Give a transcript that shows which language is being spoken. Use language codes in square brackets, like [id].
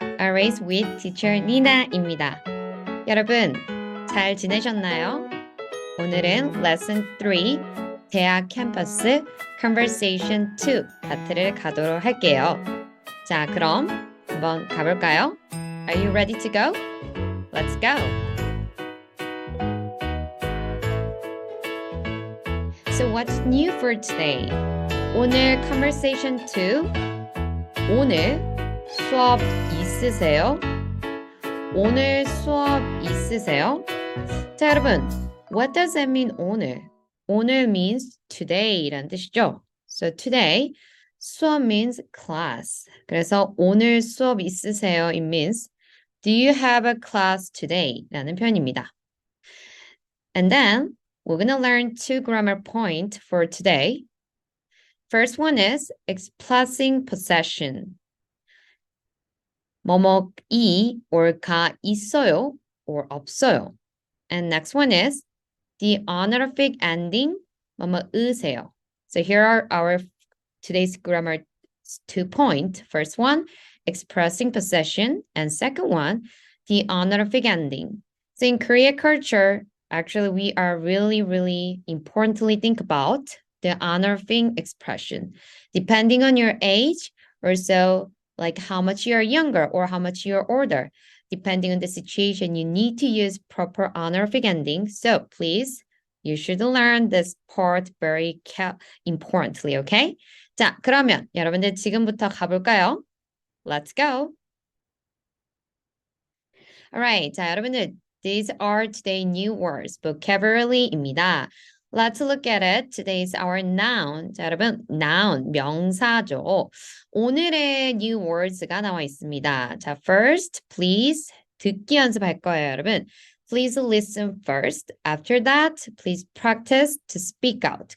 [en] Always with Teacher Nina입니다. [ko] 여러분, 잘 지내셨나요? 오늘은 Lesson 3, 대학 캠퍼스 Conversation 2 파트를 가도록 할게요. 자, 그럼 한번 가볼까요? [en] Are you ready to go? Let's go. So what's new for today? [ko] 오늘 Conversation 2 오늘 수업 있으세요? 오늘 수업 있으세요? 자, 여러분, [en] what does that mean 오늘? [ko] 오늘 [en] means today [ko] 이란 뜻이죠. [en] So today, 수업 means class. [ko] 그래서 오늘 수업 있으세요? [en] It means do you have a class today? [ko] 라는 표현입니다. [en] And then we're going to learn 2 grammar points for today. First one is expressing possession. [ko] 뭐뭐이 or 가 있어요 or 없어요. [en] And next one is the honorific ending 뭐뭐으세요. So here are our today's grammar 2 points. First one, expressing possession, and second one, the honorific ending. So in Korea culture, actually we are really importantly think about the honorific expression. Depending on your age, or so like how much you're younger or how much you're older. Depending on the situation, you need to use proper honorific ending. So please, you should learn this part very importantly, okay? [ko] 자, 그러면 여러분들 지금부터 가볼까요? [en] Let's go. Alright, [ko] 자, 여러분들, [en] these are today new words, vocabulary입니다. Let's look at it. Today is our noun. [ko] 자, 여러분, noun, 명사죠. 오늘의 [en] new words [ko] 가 나와 있습니다. 자, [en] first, please, [ko] 듣기 연습할 거예요, 여러분. [en] Please listen first. After that, please practice to speak out.